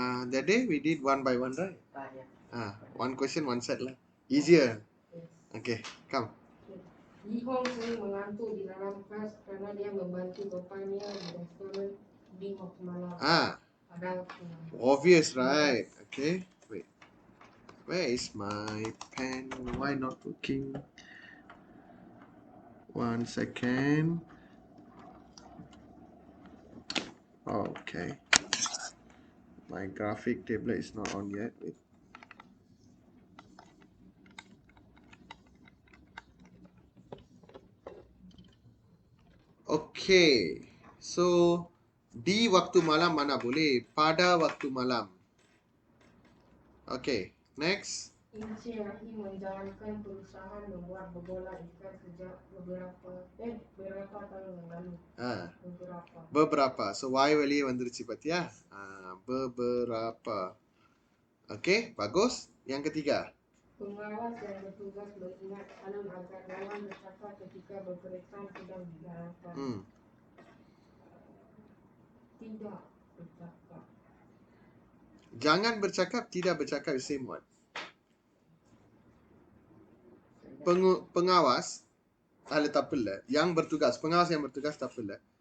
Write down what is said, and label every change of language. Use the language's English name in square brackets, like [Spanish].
[English] That day we did one by one, right? One question, one set lah. Easier. Okay, come. [Malay] Yihong sering mengantuk di dalam kelas karena dia membantu bapaknya di restoran di waktu malam. Pada waktu malam. [English] Obvious, right? Okay, wait. Where is my pen? Why not working? 1 second. Okay. My graphic tablet is not on yet. Wait. [Malay] Okay. So, di waktu malam mana boleh? Pada waktu malam. Okay. Next. Encik Rahim menjalankan perusahaan membuat berbola ikan sejak beberapa tahun yang lalu. Beberapa. [Tamil] So, Y வெளியே வந்துருச்சு பாத்தியா? [Malay] Beberapa. Okay, bagus. Yang ketiga. Pengawas yang bertugas mengingat alun agar jangan bercakap ketika berkereta sedang dijalankan. Tidak bercakap. Jangan bercakap, tidak bercakap, [English] same word. [Tamil] Pengawas தப்பில்லை. [Malay] Yang bertugas, pengawas yang bertugas [Tamil] தப்பில்லை.